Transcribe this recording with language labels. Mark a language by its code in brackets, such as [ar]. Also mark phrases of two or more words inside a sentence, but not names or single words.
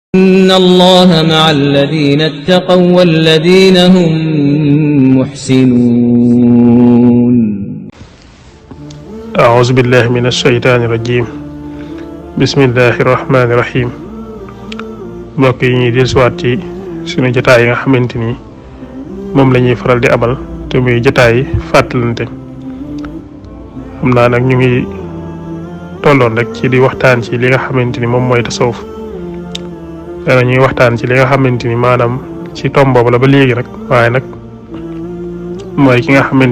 [ar] إن الله مع الذين اتقوا والذين هم محسنون أعوذ بالله من الشيطان الرجيم بسم الله الرحمن الرحيم [wo] mbokk yi ñuy dellusiwaat ci suñu jotaay yi nga xamante ni moom la ñuy faral di amal te muy jotaay fàttalante xam naa nag ñu ngi tolloon rek ci di waxtaan ci li nga xamante ni moom mooy tasawuf dana ñuy waxtaan ci li nga xamante ni maanaam ci tomb boobu la ba léegi rek waaye nag mooy ki nga xamante